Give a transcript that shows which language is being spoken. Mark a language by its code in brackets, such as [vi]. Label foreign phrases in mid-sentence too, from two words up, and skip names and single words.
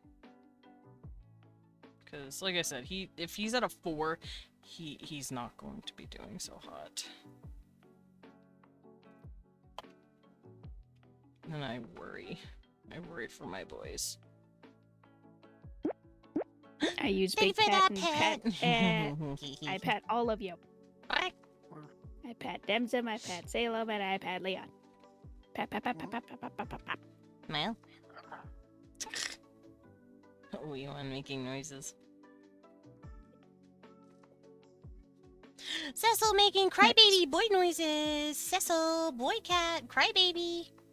[en] Because, like I said, if he's at a 4, he's not going to be doing so hot. And I worry. I worry for my boys. I use Thank Big you for Pat that, and Pat. I pat all of you. What? I pat Demzim, I pat Salem, and I pat Leon. Pat, pat, pat, pat, pat, pat, pat, pat, pat, pat. Well. Oh, you on making noises. Cecil making crybaby boy noises. Cecil, boy cat, crybaby.